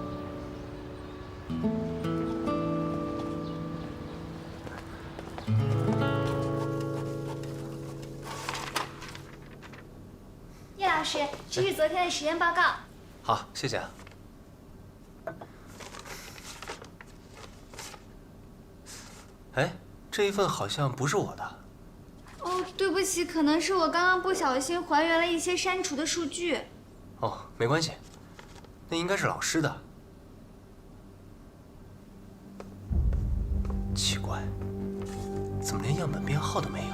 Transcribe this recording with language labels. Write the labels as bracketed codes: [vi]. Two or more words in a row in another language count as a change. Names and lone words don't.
[zh] 葉老師，這是昨天的實驗報告。好，謝謝啊。哎，這一份好像不是我的。哦， 对不起，可能是我刚刚不小心还原了一些删除的数据。哦，没关系，那应该是老师的。奇怪，怎么连样本编号都没有？